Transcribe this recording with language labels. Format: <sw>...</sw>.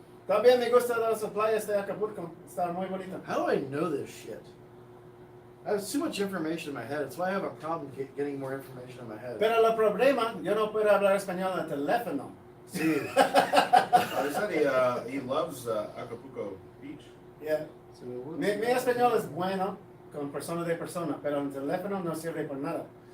<es>También me gusta las playas de Acapulco. Está muy bonita.</es> <en>How do I know this shit? I have too much information in my head. It's why I have a problem getting more information in my head.</en> <es>Pero el problema, yo no puedo hablar español en el teléfono. Sí.</es> <en>He said he loves Acapulco Beach. Yeah. So what's-</en> <es>Mi español es bueno, con persona de persona, pero en teléfono no sirve por nada.</es>